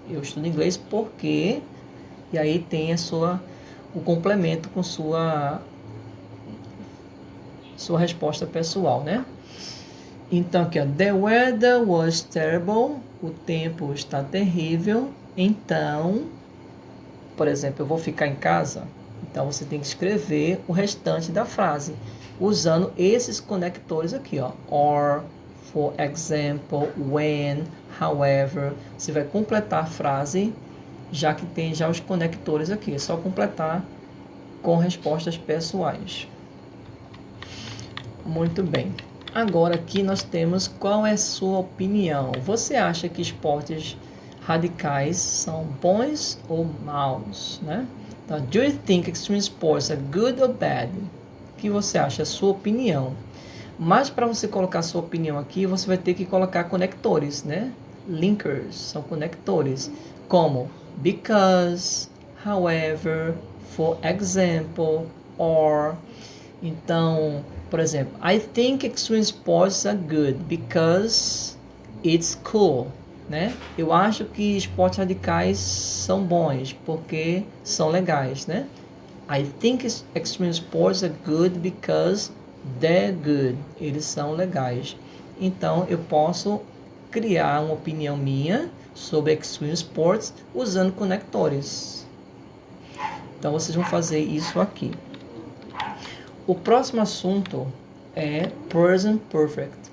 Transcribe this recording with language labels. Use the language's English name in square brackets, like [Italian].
[Portuguese] Eu estudo inglês porque. E aí tem o complemento com sua resposta pessoal, né? Então, aqui, ó. [English] The weather was terrible. [Portuguese] O tempo está terrível. Então, por exemplo, eu vou ficar em casa. Então, você tem que escrever o restante da frase, usando esses conectores aqui, ó. [English] Or, for example, when, however. [Portuguese] Você vai completar a frase, já que tem já os conectores aqui. É só completar com respostas pessoais. Muito bem. Agora aqui nós temos qual é a sua opinião. Você acha que esportes radicais são bons ou maus, né? [English] Então, do you think extreme sports are good or bad? [Portuguese] O que você acha? A sua opinião. Mas para você colocar a sua opinião aqui, você vai ter que colocar conectores, né? Linkers, são conectores. Como because, however, for example, or. Então, por exemplo, [English] I think extreme sports are good because it's cool, né? [Portuguese] Eu acho que esportes radicais são bons porque são legais, né? [English] I think extreme sports are good because they're good. [Portuguese] Eles são legais. Então, eu posso criar uma opinião minha sobre extreme sports usando conectores. Então, vocês vão fazer isso aqui. O próximo assunto é Present Perfect.